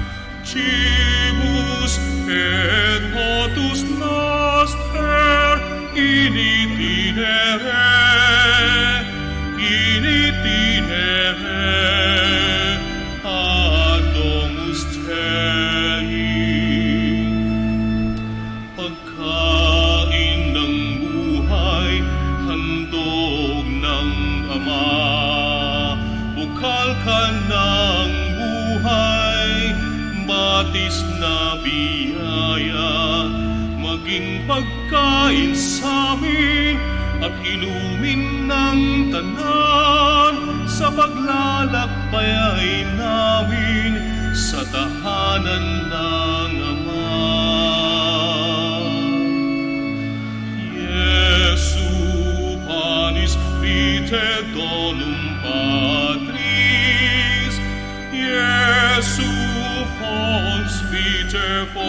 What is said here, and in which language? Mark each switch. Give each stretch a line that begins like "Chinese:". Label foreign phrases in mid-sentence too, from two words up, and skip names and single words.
Latin: Cibus et potus noster, in itinere, ad domus Dei.
Filipino: Pagkain ng buhay, handog ng Ama, bukal ka ng buhay, batis na biyaya, maging pagkain sa amin at inumin ng tanan sa paglalakbay namin sa tahanan ng Ama.
Latin: Iesu, panis vitae donum Patris, Iesu, fons vitae